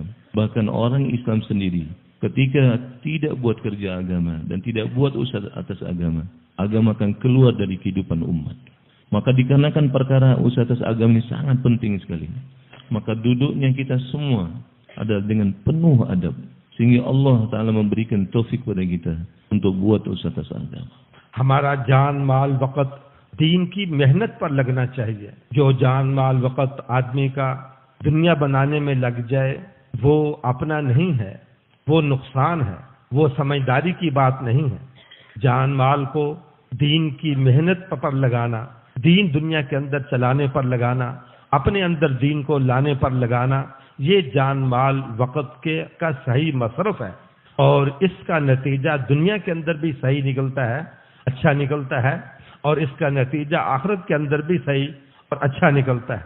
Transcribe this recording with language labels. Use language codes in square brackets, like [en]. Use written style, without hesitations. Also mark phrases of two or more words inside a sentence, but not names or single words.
[id] Bahkan orang Islam sendiri ketika tidak buat kerja agama dan tidak buat usaha atas agama, agama akan keluar dari kehidupan umat. Maka dikarenakan perkara usaha atas agama ini sangat penting sekali, maka duduknya kita semua adalah dengan penuh adab, sehingga Allah Ta'ala memberikan taufik pada kita untuk buat usaha atas agama. [ur] ہمارا جان مال وقت دین کی محنت پر لگنا چاہیے. جو جان مال وقت آدمی کا دنیا بنانے میں لگ جائے وہ اپنا نہیں ہے، وہ نقصان ہے، وہ سمجھداری کی بات نہیں ہے. جان مال کو دین کی محنت پر لگانا، دین دنیا کے اندر چلانے پر لگانا، اپنے اندر دین کو لانے پر لگانا، یہ جان مال وقت کے کا صحیح مصرف ہے اور اس کا نتیجہ دنیا کے اندر بھی صحیح نکلتا ہے، اچھا نکلتا ہے، اور اس کا نتیجہ آخرت کے اندر بھی صحیح اور اچھا نکلتا ہے.